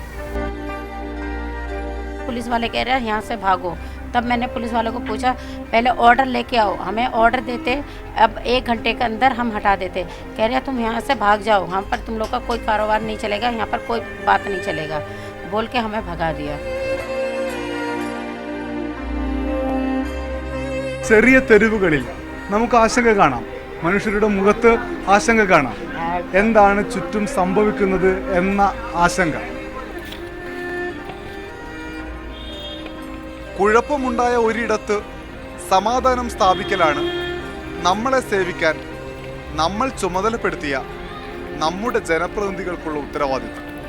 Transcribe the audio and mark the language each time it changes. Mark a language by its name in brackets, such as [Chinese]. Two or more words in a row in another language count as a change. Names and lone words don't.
[Hindi] पुलिस वाले कह रहे हैं यहाँ से भागो. तब मैंने पुलिस वालों को पूछा, पहले ऑर्डर लेके आओ. हमें ऑर्डर देते, अब 1 घंटे के अंदर हम हटा देते. कह रहे हैं तुम यहाँ से भाग जाओ, यहाँ पर तुम लोग का कोई कारोबार नहीं चलेगा, यहाँ पर कोई बात नहीं चलेगा, बोल के हमें भगा दिया. [Malayalam] ചെറിയ തെരുവുകളിൽ നമുക്ക് ആശങ്ക കാണാം, മനുഷ്യരുടെ മുഖത്ത് ആശങ്ക കാണാം. എന്താണ് ചുറ്റും സംഭവിക്കുന്നത് എന്ന ആശങ്ക. കുഴപ്പമുണ്ടായ ഒരിടത്ത് സമാധാനം സ്ഥാപിക്കലാണ് നമ്മളെ സേവിക്കാൻ നമ്മൾ ചുമതലപ്പെടുത്തിയ നമ്മുടെ ജനപ്രതിനിധികൾക്കുള്ള ഉത്തരവാദിത്വം.